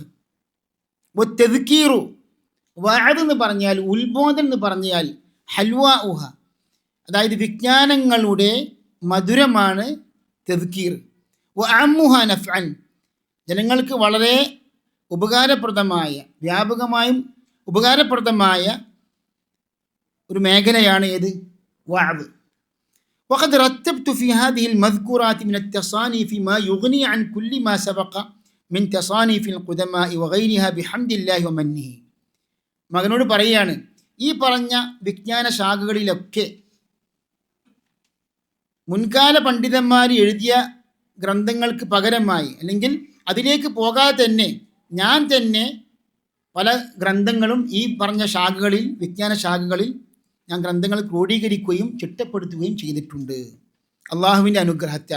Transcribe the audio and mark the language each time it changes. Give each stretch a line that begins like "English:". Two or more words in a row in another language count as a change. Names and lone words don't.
Malayalam: വത്തദ്കീറു, വഅദ് എന്ന് പറഞ്ഞാൽ, ഉത്ബോധനം എന്ന് പറഞ്ഞാൽ ഹൽവാഉഹ, അതായത് വിജ്ഞാനങ്ങളുടെ മധുരമാണ് തദ്കീർ.
Arabic: وأعمها نفعا,
Malayalam: ജനങ്ങൾക്ക് വളരെ ഉപകാരപ്രദമായ, വ്യാപകമായും ഉപകാരപ്രദമായ ഒരു മേഖലയാണ് ഏത്? വഅദ്.
Arabic: وقد رتبت في هذه المذكورات من التصانيف ما يغني عن كل ما سبق من تصانيف القدماء وغيرها بحمد الله ومنه.
Malayalam: മകനോട് പറയുകയാണ്, ഈ പറഞ്ഞ വിജ്ഞാന ശാഖകളിലൊക്കെ മുൻകാല പണ്ഡിതന്മാർ എഴുതിയ ഗ്രന്ഥങ്ങൾക്ക് പകരമായി, അല്ലെങ്കിൽ അതിലേക്ക് പോകാതെ തന്നെ ഞാൻ തന്നെ പല ഗ്രന്ഥങ്ങളും ഈ പറഞ്ഞ ശാഖകളിൽ, വിജ്ഞാന ശാഖകളിൽ ഞാൻ ഗ്രന്ഥങ്ങൾ ക്രോഡീകരിക്കുകയും ചിട്ടപ്പെടുത്തുകയും ചെയ്തിട്ടുണ്ട് അള്ളാഹുവിൻ്റെ അനുഗ്രഹത്താൽ.